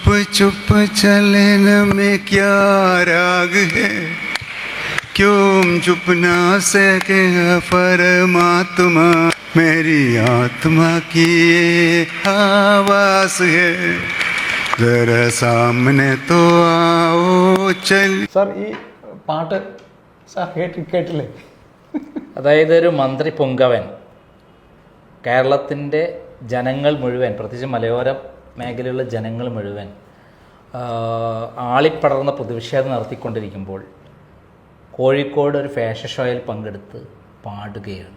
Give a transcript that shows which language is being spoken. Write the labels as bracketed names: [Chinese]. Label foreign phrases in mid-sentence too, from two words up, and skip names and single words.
[Hindi] चुप चलन में क्या राग है, क्यों चुप ना सके परमात्मा, मेरी आत्मा की ये आवाज है, जरा सामने तो आओ चल. [Malayalam] സാർ ഈ പാട്ട് സാർ കേട്ടില്ലേ? അതായത് ഒരു മന്ത്രി പുങ്കവൻ കേരളത്തിൻ്റെ ജനങ്ങൾ മുഴുവൻ, പ്രത്യേകിച്ച് മലയോര മേഖലയിലുള്ള ജനങ്ങൾ മുഴുവൻ ആളിപ്പടർന്ന പ്രതിഷേധം നടത്തിക്കൊണ്ടിരിക്കുമ്പോൾ കോഴിക്കോട് ഒരു ഫാഷൻ ഷോയിൽ പങ്കെടുത്ത് പാടുകയാണ്.